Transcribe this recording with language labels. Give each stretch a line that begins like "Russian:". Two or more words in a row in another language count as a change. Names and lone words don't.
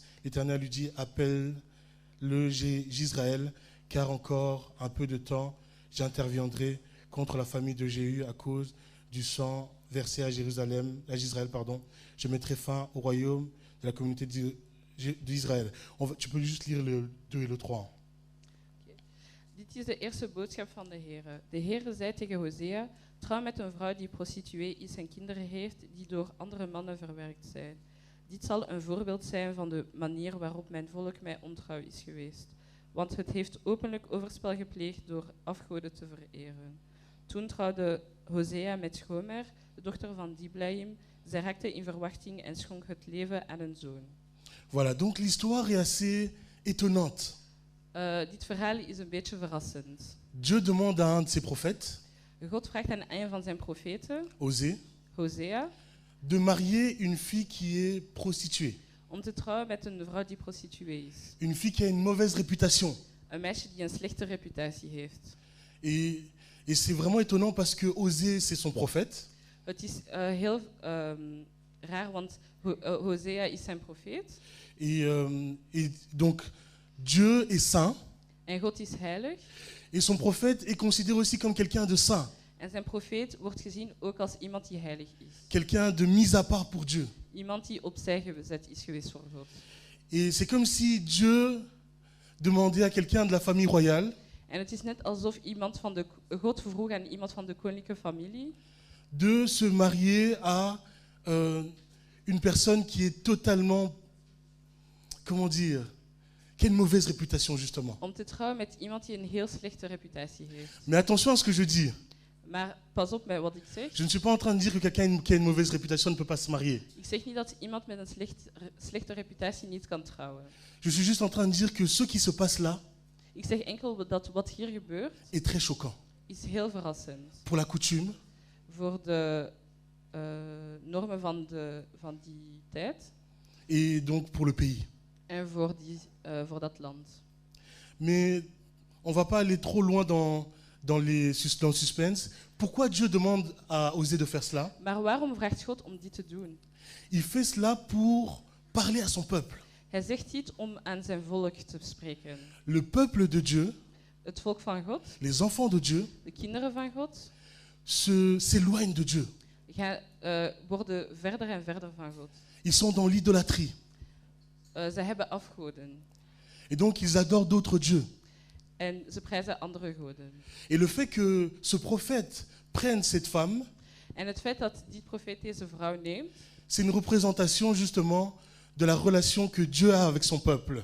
French: L'Éternel lui dit, appelle-le Jisraël, car encore un peu de temps, j'interviendrai contre la famille de Jéhu à cause du sang versé à Israël. Je mettrai fin au royaume de la communauté d'Israël. Tu peux juste lire le 2 et le 3.
Dutch: Dit is de eerste boodschap van de Heere. De Heere zei tegen Hosea, trouw met een vrouw die prostituee is en kinderen heeft, die door andere mannen verwerkt zijn. Dit zal een voorbeeld zijn van de manier waarop mijn volk mij ontrouw is geweest. Want het heeft openlijk overspel gepleegd door afgoden te vereren. Toen trouwde Hosea met Gomer, de dochter van Diblaim. Zij raakte in verwachting en schonk het leven aan een zoon.
French: Voilà, donc l'histoire est assez étonnante.
Dutch: Dit verhaal is een beetje verrassend.
French: Dieu demande à un de ses prophètes,
Dutch: God vraagt aan een van zijn profeten,
French: Osée,
Dutch: Hosea,
French: de marier une fille qui est prostituée.
Dutch: om te trouwen met een vrouw die prostituee is.
French: Une fille qui a une mauvaise réputation.
Dutch: Een meisje die een slechte reputatie heeft.
French: Et c'est vraiment étonnant parce que Osée, c'est son prophète.
Dutch: Het is heel raar, want Hosea is zijn profeet.
French: Et donc, Dieu est saint
Dutch: En God is heilig.
French: et son prophète est considéré aussi comme quelqu'un de saint,
Dutch: En zijn profeet wordt gezien ook als iemand die heilig is.
French: quelqu'un de mis à part pour Dieu.
Dutch: Iemand die opzij gezet is geweest voor God.
French: Et c'est comme si Dieu demandait à quelqu'un de la famille royale
Dutch: En het is net alsof God vroeg aan iemand van de koninklijke familie
French: de se marier à une personne qui est totalement, comment dire, qui a une mauvaise réputation justement.
Dutch: om te trouwen met iemand die een heel slechte reputatie heeft.
French: Mais attention à ce que je dis.
Dutch: Maar pas op met wat ik zeg.
French: Je ne suis pas en train de dire que quelqu'un qui a une mauvaise réputation ne peut pas se marier.
Dutch: Ik zeg niet dat iemand met een slechte reputatie niet kan trouwen.
French: Je suis juste en train de dire que ce qui se passe là
Dutch: Ik zeg enkel dat wat hier gebeurt
French: est très choquant.
Dutch: is heel verrassend.
French: Pour la coutume,
Dutch: Voor de normen van die tijd
French: et donc pour le pays.
Dutch: en voor dat land.
French: Mais on ne va pas aller trop loin dans le suspense. Pourquoi Dieu demande à Osée de faire cela?
Dutch: Maar waarom vraagt God om dit te doen?
French: Il fait cela pour parler à son peuple.
Dutch: Hij zegt dit om aan zijn volk te spreken.
French: Le peuple de Dieu,
Dutch: Het volk van God,
French: les enfants de Dieu,
Dutch: de kinderen van God,
French: s'éloignent de Dieu.
Dutch: worden verder en verder van God.
French: Ils sont dans l'idolâtrie.
Dutch: Ze hebben afgoden
French: Et donc ils adorent d'autres dieux.
Dutch: en ze prijzen andere goden.
French: Et le fait que ce prophète prenne cette femme,
Dutch: En het feit dat die profeet deze vrouw neemt,
French: c'est une représentation justement de la relation que Dieu a avec son peuple.